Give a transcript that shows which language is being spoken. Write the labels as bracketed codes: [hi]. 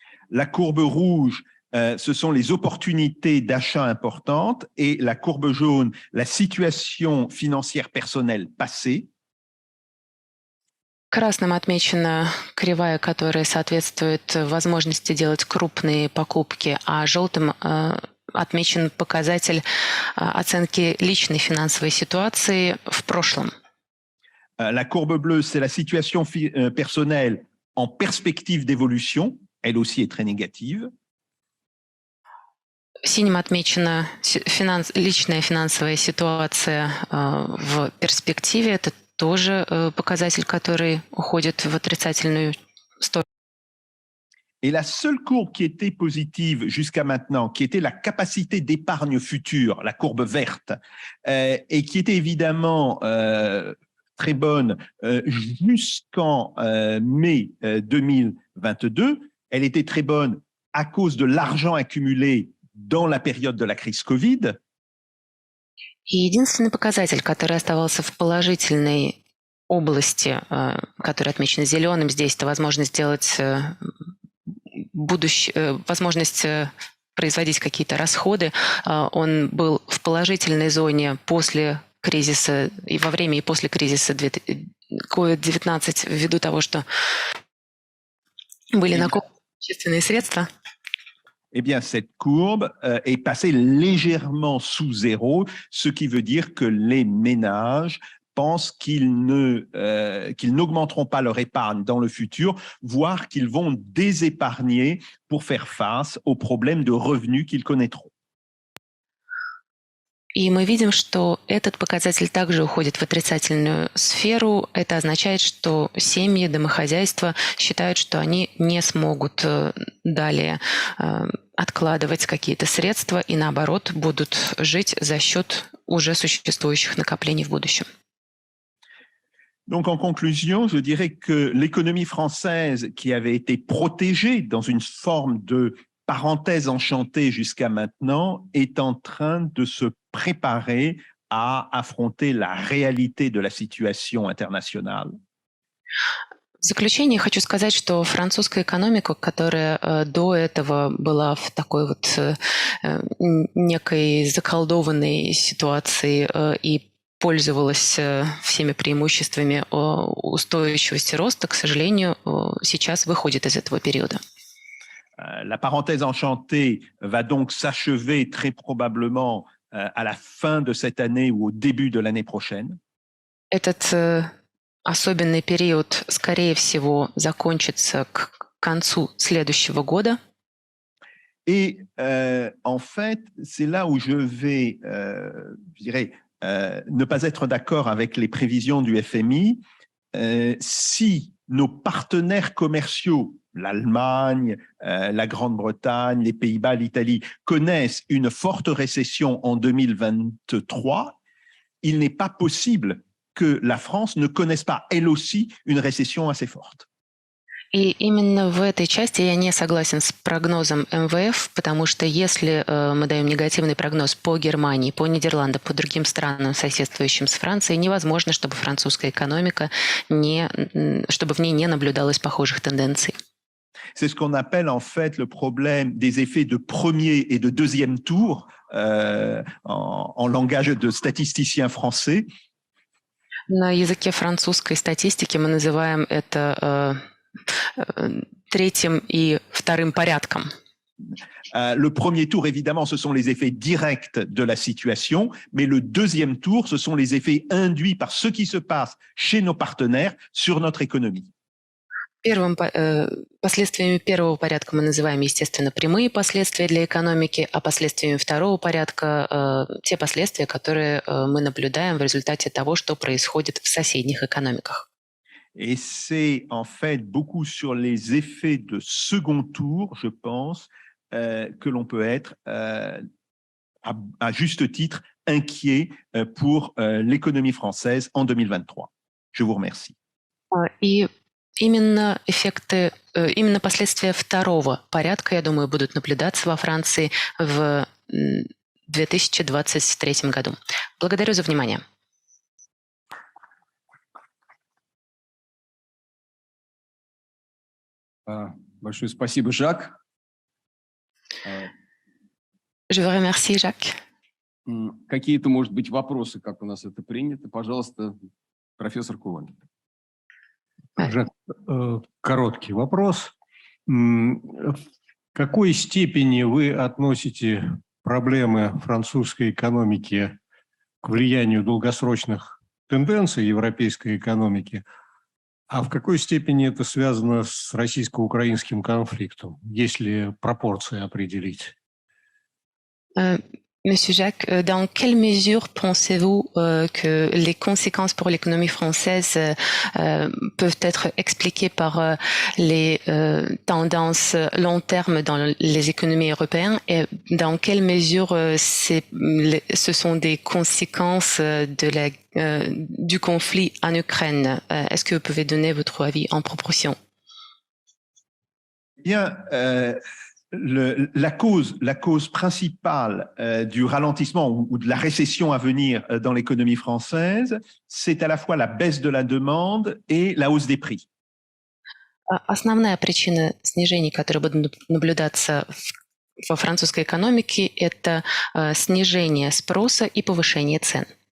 [fr] La courbe rouge, ce sont les opportunités d'achat importantes et la courbe jaune, la situation financière personnelle passée. [ru] Красным отмечена кривая, которая соответствует возможности делать крупные покупки, а желтым отмечен показатель оценки личной финансовой ситуации в прошлом. [fr] La courbe bleue, c'est la situation personnelle en perspective d'évolution. Elle aussi est très négative. [ru] Синим отмечена личная финансовая ситуация в перспективе. Это тоже показатель, который уходит в отрицательную сторону. [fr] Et la seule courbe qui était positive jusqu'à maintenant, qui était la capacité d'épargne future, la courbe verte, et qui était évidemment très bonne jusqu'en mai 2022, elle était très bonne à cause de l'argent accumulé dans la période de la crise Covid. [ru] И единственный показатель, который оставался в положительной области, который отмечен зеленым здесь, это возможность сделать возможность производить какие-то расходы. Он был в положительной зоне после кризиса и во время и после кризиса COVID-19 ввиду того, что были накоплены общественные средства. [fr] Eh bien, cette courbe est passée légèrement sous zéro, ce qui veut dire que les ménages pensent qu'ils n'augmenteront pas leur épargne dans le futur, voire qu'ils vont désépargner pour faire face aux problèmes de revenus qu'ils connaîtront. [ru] И мы видим, что этот показатель также уходит в отрицательную сферу. Это означает, что семьи, домохозяйства считают, что они не смогут далее откладывать какие-то средства и, наоборот, будут жить за счет уже существующих накоплений в будущем. [fr] Donc, en conclusion, je dirais que l'économie française, qui avait été protégée dans une forme de parenthèse enchantée jusqu'à maintenant, est en train de se préparer à affronter la réalité de la situation internationale. [ru] В заключение хочу сказать, что французская экономика, которая до этого была в такой вот некой заколдованной ситуации и пользовалась всеми преимуществами устойчивости роста, к сожалению, сейчас выходит из этого периода. [fr] La parenthèse enchantée va donc s'achever très probablement à la fin de cette année ou au début de l'année prochaine. [ru] Этот особенный период, скорее всего, закончится к концу следующего года. [fr] Et en fait, c'est là où je vais, je dirais, ne pas être d'accord avec les prévisions du FMI. Si nos partenaires commerciaux, l'Allemagne, la Grande-Bretagne, les Pays-Bas, l'Italie, connaissent une forte récession en 2023, il n'est pas possible que la France ne connaisse pas, elle aussi, une récession assez forte. [ru] И именно в этой части я не согласен с прогнозом МВФ, потому что если мы даем негативный прогноз по Германии, по Нидерландам, по другим странам, соседствующим с Францией, невозможно, чтобы французская экономика, чтобы в ней не наблюдалось похожих тенденций. [fr] C'est ce qu'on appelle en fait le problème des effets de premier et de deuxième tour en langage de statisticiens français. [ru] На языке французской статистики мы называем это третьим и вторым порядком. [fr] Le premier tour, évidemment, ce sont les effets directs de la situation, mais le deuxième tour, ce sont les effets induits par ce qui se passe chez nos partenaires sur notre économie. [ru] Последствиями первого порядка мы называем, естественно, прямые последствия для экономики, а последствиями второго порядка те последствия, которые мы наблюдаем в результате того, что происходит в соседних экономиках. [fr] Et c'est en fait beaucoup sur les effets de second tour, je pense, que l'on peut être, à juste titre, inquiet pour l'économie française en 2023. Je vous remercie. [ru] И именно именно последствия второго порядка, я думаю, будут наблюдаться во Франции в 2023 году. Благодарю за внимание. Большое спасибо, Жак. [fr] Je vous remercie, Jacques. [ru] Какие-то, может быть, вопросы, как у нас это принято? Пожалуйста, профессор Кулан. Жак, короткий вопрос. В какой степени вы относите проблемы французской экономики к влиянию долгосрочных тенденций европейской экономики, а в какой степени это связано с российско-украинским конфликтом, если пропорции определить? [fr] Monsieur Jacques, dans quelle mesure pensez-vous que les conséquences pour l'économie française peuvent être expliquées par les tendances long terme dans les économies européennes et dans quelle mesure ce sont des conséquences du conflit en Ukraine? Est-ce que vous pouvez donner votre avis en proportion? Bien, la cause principale du ralentissement ou de la récession à venir dans l'économie française, c'est à la fois la baisse de la demande et la hausse des prix. [ru] Основная причина снижений, которые будут наблюдаться во французской экономике, это снижение спроса и повышение цен.